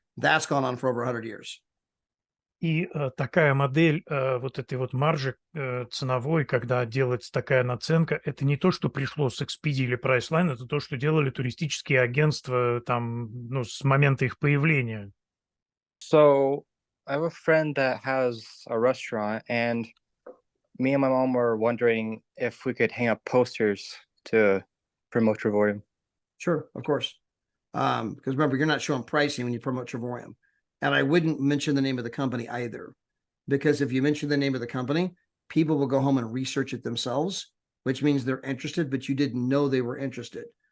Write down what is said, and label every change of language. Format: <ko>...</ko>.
<en>That's gone on for over 100 years.</en> <ru>И такая модель вот этой вот маржи ценовой, когда делается такая наценка, это не то, что пришло с Expedia или Priceline, это то, что делали туристические агентства там, ну, с момента их появления.</ru> <en>So I have a friend that has a restaurant, and me and my mom were wondering if we could hang up posters to promote Trevorium. Sure, of course. Because remember, you're not showing pricing when you promote Trevorium. And I wouldn't mention the name of the company either, because if you mention the name of the company, people will go home and research it themselves, which means they're interested, but you didn't know they were interested.</en>